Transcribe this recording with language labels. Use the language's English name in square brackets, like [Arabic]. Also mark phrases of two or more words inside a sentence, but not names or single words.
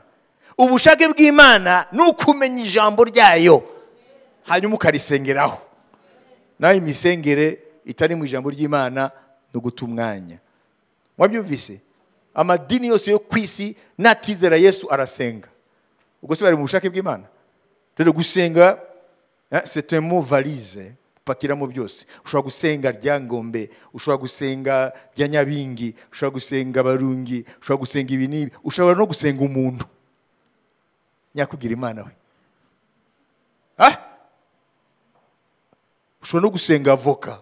[Kinyarwanda] Ubushake bw'Imana nukumenya ijambo ryayo hanyuma ukarisengeraho. Naho imisengere itari mu ijambo ry'Imana no gutumwanya. Mwabyumvise? Amadini yose yo kwisi natizera Yesu arasenga. Ubwo se bari mu bushake bw'Imana? Rero gusenga [French] c'est un mot valise. [Kinyarwanda] Pakira mu byose. Ushobora gusenga ryangombe, ushobora gusenga rya Nyabingi, ushobora gusenga Barungi, ushobora gusenga ibinibi, ushobora no gusenga umuntu. Nyakugira Imana we. Ushobora no gusenga avoka.